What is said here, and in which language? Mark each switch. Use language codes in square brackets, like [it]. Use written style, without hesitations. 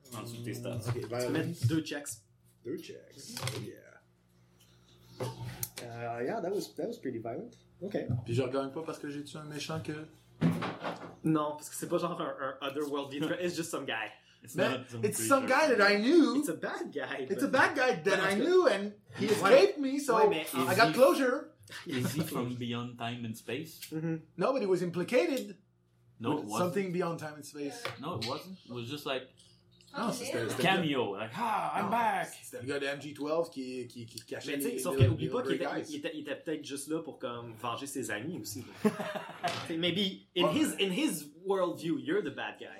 [fr] En dessous de tes stats. Tu peux mettre deux checks. Deux checks. Yeah. [en] That was pretty violent. Okay. [fr] Puis je regagne pas parce que j'ai tué un méchant que. Non, parce que c'est pas genre un otherworld beat. [en] It's just some guy. It's some guy that I knew. It's a bad guy. It's a bad guy that I knew and he escaped me, so I got closure. Is he from beyond time and space? Mm-hmm. No, but he was implicated. No, it wasn't. Something beyond time and space. No, it wasn't. It was just like. [fr] Non, c'était cameo, like, ah, I'm non, back! C'était le gars de MG12 qui cachait les sauf qu'il oublie pas qu'il était peut-être juste là pour comme venger ses amis aussi. [en] Maybe in his world view, you're the bad guy.